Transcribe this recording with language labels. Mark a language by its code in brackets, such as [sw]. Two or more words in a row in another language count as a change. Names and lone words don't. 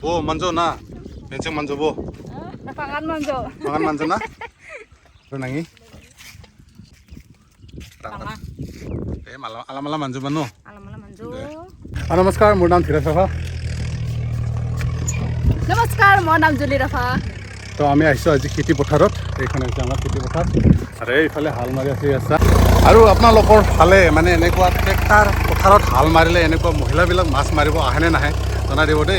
[rah] Bo manjo na. Benceng manjo bo. Pangan manjo. Pangan manjo na. Ro nangi. Pangan. Alam manjo mano. Alam manjo. [as] নমস্কাৰ মোৰ নাম ধীৰজ ৰাভা নমস্কাৰ মোৰ নাম জুলি ৰাভা তো আমি আহিছোঁ আজি খেতি পথাৰত এইখন হৈছে আমাৰ খেতি পথাৰ আৰু এইফালে হাল মাৰি আছে আছে আৰু আপোনালোকৰ ফালে মানে এনেকুৱা ট্ৰেক্টৰ পথাৰত হাল মাৰিলে এনেকুৱা মহিলাবিলাক মাছ মাৰিব আহেনে নাহে জনাই দিব দেই